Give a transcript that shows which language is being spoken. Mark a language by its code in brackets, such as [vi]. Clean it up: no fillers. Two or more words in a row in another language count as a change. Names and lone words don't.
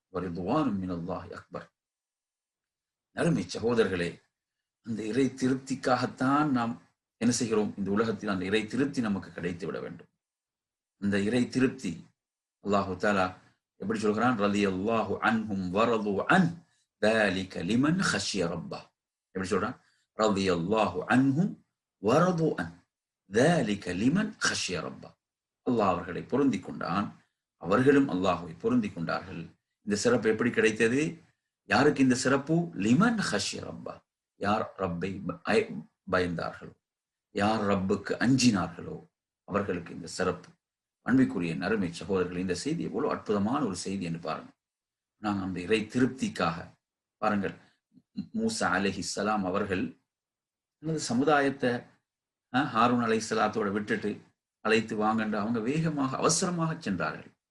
[ar] ورضوان من الله أكبر. [ta] அருமை சகோதரர்களே, அந்த இறை திருப்திக்காகத்தான் நாம் என்ன செய்கிறோம்? இந்த உலகத்தில் அந்த இறை திருப்தி நமக்கு கிடைத்து விட வேண்டும். அந்த இறை திருப்தி [ar] الله تعالى [ta] எப்படி சொல்கிறான்? [ar] رضي الله عنهم ورضوا عنه ذلك لمن خشي ربه. [ta] எப்படி சொல்றான்? [ar] رضي الله عنهم ورضوا عنه ذلك لمن خشي ربه. [ta] அல்லாஹ் அவர்களை பொருந்திக் கொண்டான், அவர்களும் அல்லாஹ்வை பொருந்திக் கொண்டார்கள். இந்த சிறப்பு எப்படி கிடைத்தது? யாருக்கு இந்த சிறப்பு? [ar] லிமன் خشي ربه, [ta] யார் ரப்பை பயந்தார்களோ, யார் ரப்புக்கு அஞ்சினார்களோ அவர்களுக்கு இந்த சிறப்பு. அன்பிற்குரிய அருமை சகோதரர்கள், இந்த செய்தி எவ்வளவு அற்புதமான ஒரு செய்தி என்று பாருங்கள். நாங்கள் அந்த இறை திருப்திக்காக பாருங்கள், மூசா அலைஹிஸ்ஸலாம் அவர்கள் எனது சமுதாயத்தை ஹாரூன் அலைஹிஸ்ஸலாத்தோட விட்டுட்டு அழைத்து வாங்கன்ற அவங்க வேகமாக அவசரமாக சென்றார்கள்.